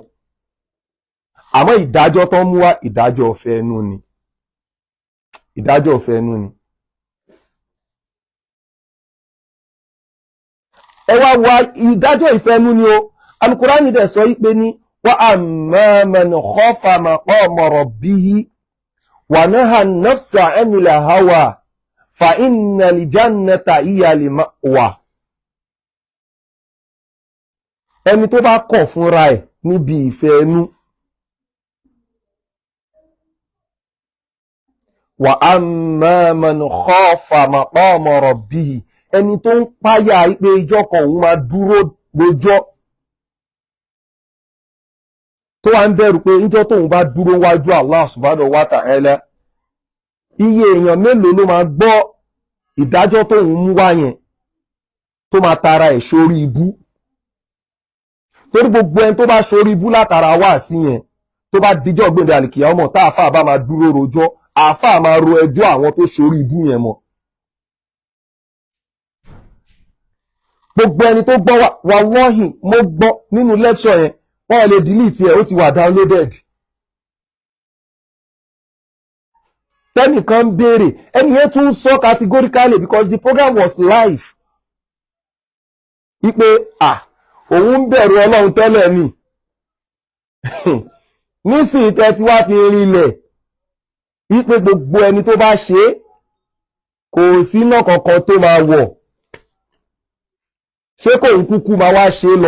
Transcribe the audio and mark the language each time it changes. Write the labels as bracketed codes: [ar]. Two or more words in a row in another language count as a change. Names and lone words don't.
[yo] àmọ́ ìdájọ́ tó ń mú wá ìdájọ́ ọ̀fẹ́ ẹnu ni, ìdájọ́ ọ̀fẹ́ ẹnu ni. ẹ wá wá ìdájọ́ ìfẹ́ ẹnu ni o. alukurani dẹ̀ sọ wípé ní [ar] وأما من خاف مقام ربه ونهى النفس عن الهوى فإن الجنة هي المأوى. [yo] ẹni tó bá kọ̀ fúnra ẹ̀ níbi ìfẹ́ ẹnu, [ar] وأما من خاف مقام ربه, [yo] ẹni tó ń páyà pé ìjọ kan òun máa dúró lójọ́, tó wá ń bẹ̀rù pé ìjọ tóun bá dúró wájú [ar] الله سبحانه وتعالى, [yo] iye èèyàn mélòó ló máa gbọ́ ìdájọ́ tóun mú wá yẹn tó máa tara ẹ̀ sórí ibú. torí gbogbo ẹni tó bá sórí ibú látara wá sí yẹn, tó bá dijọ́ gbèndé àlìkìyà ọmọ tá àfà bá máa dúró rojọ́, àfà máa ro ẹjọ́ àwọn tó sórí ibú yẹn mọ́. gbogbo ẹni tó gbọ́ wallahi mo gbọ́ nínú lecture yẹn, wọ́n lè delete ẹ̀, ó ti wà downloaded. tẹ́nìkan béèrè, ẹni yẹn tún sọ [en] categorically because the program was live, [yo] wípé òun ń bẹ̀rù ọlọ́run tẹ́lẹ̀ ni nísìnyí tẹ́ ti wá fi rinlẹ̀ wípé gbogbo ẹni tó bá ṣe kò sí náà kankan tó máa wọ̀, ṣé kò ń kúkú máa wá ṣe lọ.